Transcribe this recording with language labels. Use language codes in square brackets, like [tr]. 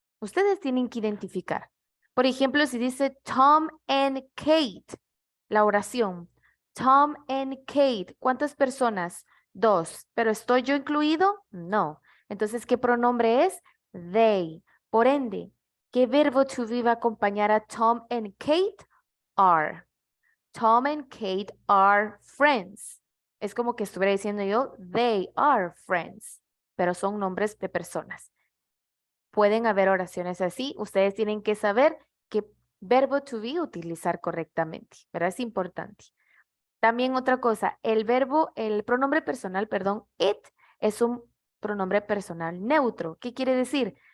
[es] Ustedes tienen que identificar. Por ejemplo, si dice Tom and Kate, la oración. Tom and Kate, ¿cuántas personas? 2. ¿Pero estoy yo incluido? No. Entonces, ¿qué pronombre es? They. Por ende, ¿qué verbo to be va a acompañar a Tom and Kate? [en] Are. Tom and Kate are friends. [es] Es como que estuviera diciendo yo, [en] they are friends, [es] pero son nombres de personas. Pueden haber oraciones así. Ustedes tienen que saber qué verbo to be utilizar correctamente, ¿verdad? Es importante. También otra cosa, el pronombre personal, perdón, it es un pronombre personal neutro. ¿Qué quiere decir?